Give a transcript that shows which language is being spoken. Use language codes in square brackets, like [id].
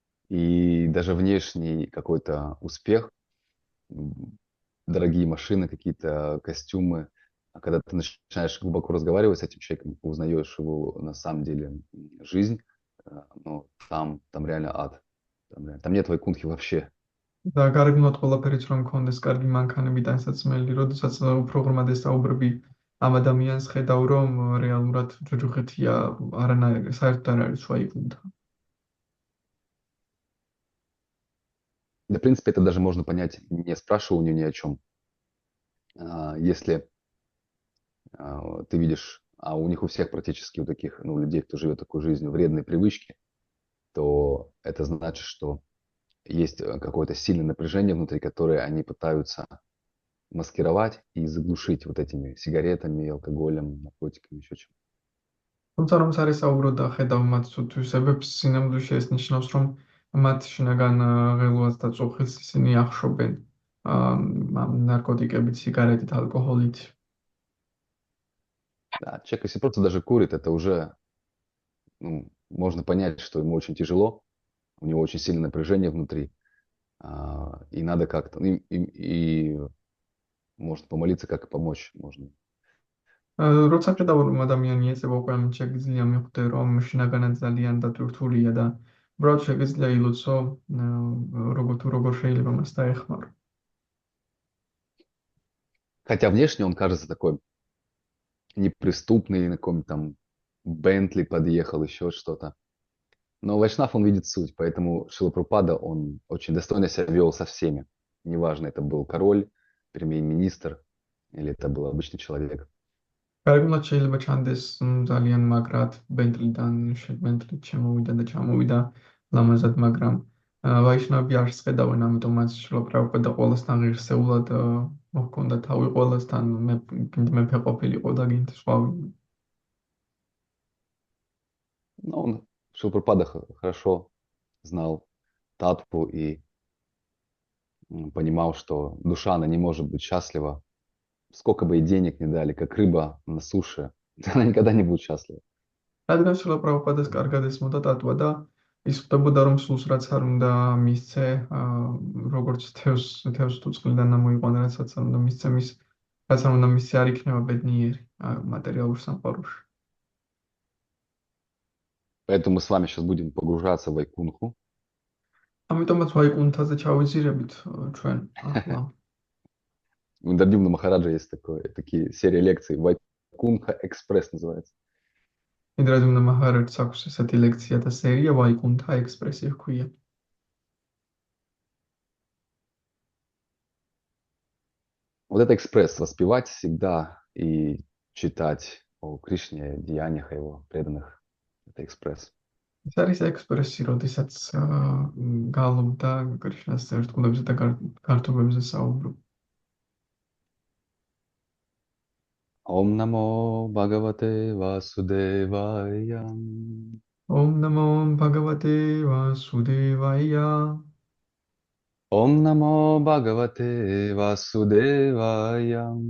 [ru] И даже внешний какой-то успех, дорогие машины, какие-то костюмы, а когда ты начинаешь глубоко разговаривать с этим человеком, узнаешь его на самом деле жизнь, ну, там реально ад. Там нет вайкунтхи вообще. [ka] და გარეგნულად ყველაფერიც რომ მქონდეს კარგი მანქანები და საცმელი, როდესაც უფრო ღრმად ესაუბრები ამ ადამიანს, ხედავ რომ რეალურად ჯოჯოხეთია არანაირი საერთოდ არ არის ვაიკუნთა. [ru] Да, в принципе, это даже можно понять, не спрашивая у нее ни о чем. Если ты видишь, а у них у всех практически у таких, ну, людей, кто живет такой жизнью, вредные привычки, то это значит, что есть какое-то сильное напряжение внутри, которое они пытаются маскировать и заглушить вот этими сигаретами, алкоголем, наркотиками, еще чем. [ka] თუმცა რომ სარესაუბრო და ხედავ მათ თვისებებს, სინამდვილეში ეს ნიშნავს, რომ მათ შინაგან ღელვას და წუხილს ისინი ახშობენ ამ ნარკოტიკებით, სიგარეტით, ალკოჰოლით. [ru] Да, человек, если просто даже курит, это уже, ну, можно понять, что ему очень тяжело, у него очень сильное напряжение внутри, и надо как-то, и можно помолиться, как и помочь можно. [ka] როცა ხედავ რომ ადამიანი ეწევა უკვე ამით შეგიძლია მიხვდე რომ შინაგანად ძალიან დატვირთულია და უბრალოდ შეგიძლია ილოცო როგორ შეიძლება მას დაეხმარო. [ru] Хотя внешне он кажется такой неприступный, на каком-то там Бентли подъехал, еще что-то. Но Вайшнав, он видит суть, поэтому Шрила Прабхупада, он очень достойно себя вел со всеми. Неважно, это был король, премьер-министр, или это был обычный человек. [ka] გარეგნულად შეიძლება ჩანდეს ძალიან მაგრად ბენტლიდან შემოვიდა და ჩამოვიდა ლამაზად, მაგრამ ვაიშნავები არ შეხედავენ, ამიტომაც შრილა პრაბჰუპადა ყველასთან ღირსეულად მოჰქონდა თავი, ყველასთან მეფე ყოფილიყო და გინდ სხვა. [ru] Но он, Шрила Прабхупада, хорошо знал татву и понимал, что душа, она не может быть счастлива. Сколько бы ей денег не дали, как рыба на суше, она никогда не будет счастлива. [ka] რადგან შრილა პრაბჰუპადას კარგად ესმოდა ტატვა და ის ხვდებოდა რომ სულს რაც არ უნდა მისცე, როგორც თევზს თუ წყლიდან ამოიყვანა, რასაც არ უნდა მისცე, რაც არ უნდა მისცე, არ იქნება ბედნიერი მატერიალურ სამყაროში. [ru] Поэтому мы с вами сейчас будем погружаться в Вайкунху. [ka] ამიტომაც ვაიკუნთაზე ჩავიზირებით ჩვენ ახლა. [ru] У Индрадьюмна Махараджа есть такие серии лекций. Вайкунха Экспресс называется. [ka] ინდრადიუმნა მაჰარაჯს აქვს ესეთი ლექცია და სერია ვაიკუნთა ექსპრესი ჰქვია. [ru] Вот это экспресс, воспевать всегда и читать о Кришне, деяниях его преданных. Это экспресс. [ka] ეს არის ექსპრესი, როდესაც გალობ და კრიშნას ერთგულებზე და გართობებზე საუბრობ. [sa] Ом намо Бхагавате Васудевая. ом намо භაგавате ვასუდევაია. Ом намо Бхагавате Васудевая.